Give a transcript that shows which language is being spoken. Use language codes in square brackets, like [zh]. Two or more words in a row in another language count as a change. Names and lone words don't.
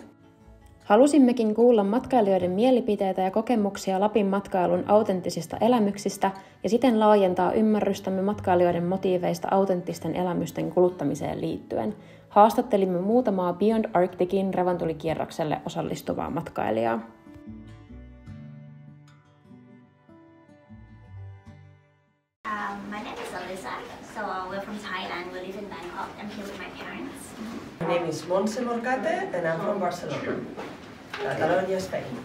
[fi] Halusimmekin kuulla matkailijoiden mielipiteitä ja kokemuksia Lapin matkailun autenttisista elämyksistä ja siten laajentaa ymmärrystämme matkailijoiden motiiveista autenttisten elämysten kuluttamiseen liittyen. Haastattelimme muutamaa Beyond Arcticin revontulikierrokselle osallistuvaa matkailijaa. [en] My name is Alyssa. So we're from Thailand. We live in Bangkok. I'm here with my parents. My name is Montse Morcate and I'm from Barcelona, Catalonia, Spain.